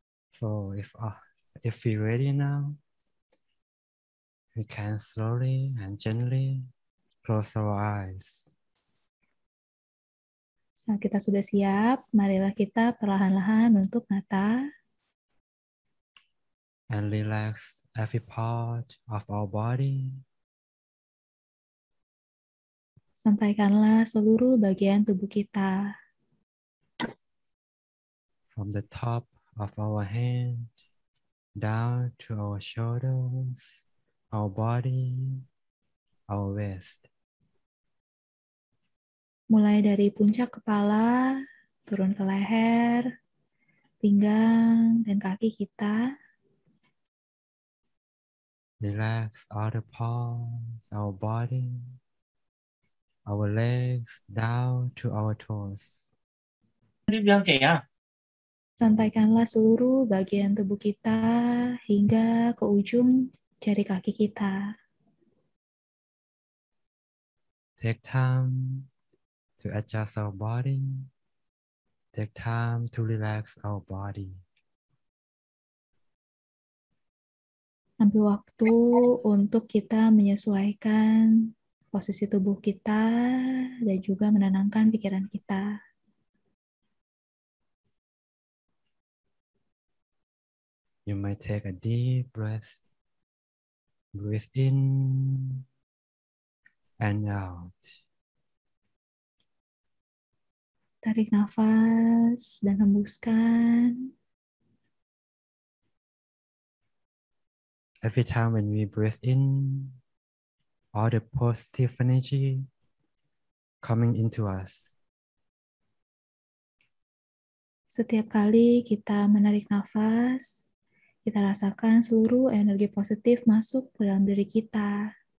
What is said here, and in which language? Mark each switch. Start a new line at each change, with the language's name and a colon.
English: So if we're ready now, we can slowly and gently close our eyes.
Indonesian: Saat kita sudah siap, marilah kita perlahan-lahan menutup mata.
English: And relax every part of our body.
Indonesian: Sampaikanlah seluruh bagian tubuh kita.
English: From the top of our hand down to our shoulders, our body, our waist.
Indonesian: Mulai dari puncak kepala, turun ke leher, pinggang, dan kaki kita.
English: Relax all the parts, our body, our legs down to our toes.
Indonesian: Sampaikanlah seluruh bagian tubuh kita hingga ke ujung jari kaki kita.
English: Take time to adjust our body. Take time to relax our body.
Indonesian: Ambil waktu untuk kita menyesuaikan posisi tubuh kita dan juga menenangkan pikiran kita.
English: You might take a deep breath. Breathe in and out.
Indonesian: Tarik nafas dan hembuskan.
English: Every time when we breathe in, all the positive energy coming into us.
Indonesian: Setiap kali kita menarik nafas, kita rasakan seluruh energi positif masuk ke dalam diri kita.